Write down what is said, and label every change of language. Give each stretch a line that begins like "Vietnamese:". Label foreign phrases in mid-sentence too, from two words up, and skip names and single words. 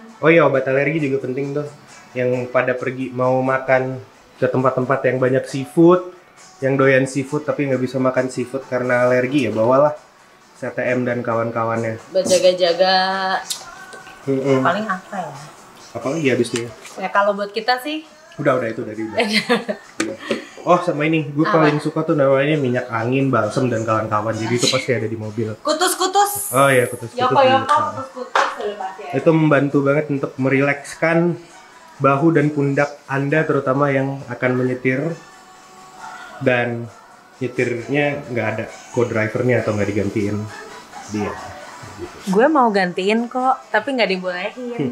Indonesian: Oh iya, obat alergi juga penting tuh. Yang pada pergi mau makan ke tempat-tempat yang banyak seafood, yang doyan seafood tapi nggak bisa makan seafood karena alergi, ya bawalah CTM dan kawan-kawannya. Berjaga-jaga. Paling apa ya? Apalagi habis itu ya? Ya kalau buat kita sih. Udah itu dari udah. Oh sama ini, gue paling suka tuh namanya minyak angin, balsam dan kawan-kawan. Jadi itu pasti ada di mobil. Kutus-kutus. Oh iya, kutus-kutus. Kutus-kutus pasti ada. Itu membantu banget untuk merilekskan bahu dan pundak Anda, terutama yang akan menyetir. Dan nyetirnya nggak ada co-drivernya atau nggak digantiin dia. Gue mau gantiin kok, tapi nggak dibolehin.